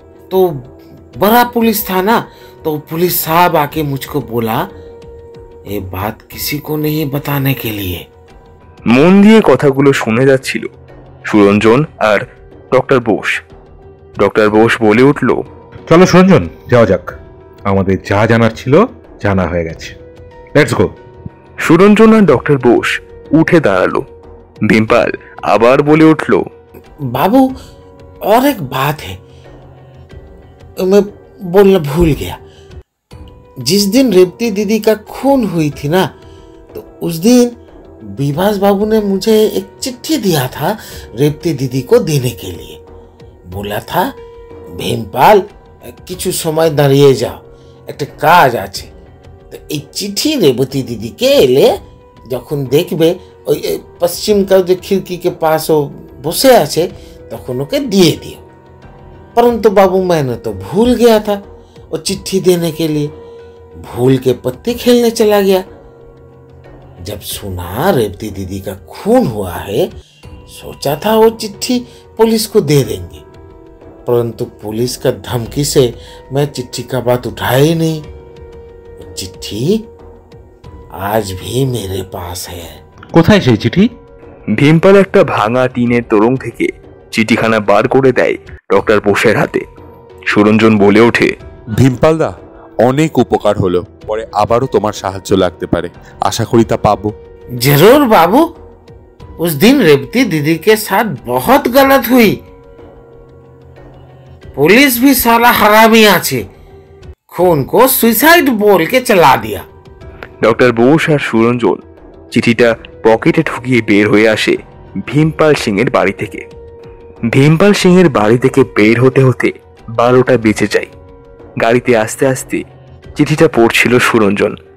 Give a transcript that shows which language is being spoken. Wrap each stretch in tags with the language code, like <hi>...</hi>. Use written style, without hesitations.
<hi>तो बड़ा पुलिस था ना, तो पुलिस साहब आके मुझको बोला ये बात किसी को नहीं बताने के लिए।</hi> <bn>মন দিয়ে কথাগুলো শুনে যাচ্ছিল সুরঞ্জন আর ডক্টর বোস। ডক্টর বোস বলে উঠল, চলো সুরঞ্জন, যাওয়া যাক। আমাদের যা জানার ছিল জানা হয়ে গেছে, let's go. Suranjan আর doctor Bose উঠে দাঁড়ালো। ভীমপাল আবার বলে উঠল,</bn> <hi>बाबू और एक बात है, मैं बोलना भूल गया। जिस दिन रेवती दीदी का खून हुई थी ना, तो उस दिन विभास बाबू ने मुझे एक चिट्ठी दिया था रेवती दीदी को देने के लिए। बोला था भीमपाल</hi> <bn>কিছু সময় দাঁড়িয়ে যাও, একটা কাজ আছে। তো এই চিঠি রেবতী দিদিকে এলে যখন দেখবে ওই</bn> <hi>पश्चिम का जो खिड़की के पास वो बसे</hi> <bn>আছে, তখন ওকে দিয়ে</bn> <hi>दियो। परंतु बाबू मैंने तो भूल गया था वो चिट्ठी देने के लिए, भूल के पत्ते खेलने चला गया। जब सुना रेवती दीदी का खून हुआ है, सोचा था वो चिट्ठी पुलिस को दे देंगे, परंतु पुलिस का धमकी से मैं चिट्ठी का बात उठाया ही नहीं। वो चिट्ठी आज भी मेरे पास है।</hi> <bn>কোথায় সেই চিঠি? ভীমপাল একটা ভাঙা টিনের তোরং থেকে চিঠিখানা বার করে দেয় ডক্টর বোসের হাতে। সুরঞ্জন বলে ওঠে, ভীমপালদা, অনেক উপকার হলো, পরে আবারও তোমার সাহায্য লাগতে পারে, আশা করি তা পাবো।</bn> <hi>जरूर बाबू, उस दिन रेवती दीदी के साथ बहुत गलत हुई। पुलिस भी साला हरामी আছে, खून को सुसाइड बोल के चला दिया।</hi> <bn>ডক্টর বোস আর সুরঞ্জন চিঠিটা পকেটে ঢুকিয়ে বের হয়ে আসে ভীমপাল সিং এর বাড়ি থেকে। ভীমপাল সিং এর বাড়ি থেকে বের হতে হতে 12টা বেজে যায়। গাড়িতে আস্তে আস্তে চিঠিটা পড়ছিল সুরঞ্জন।</bn>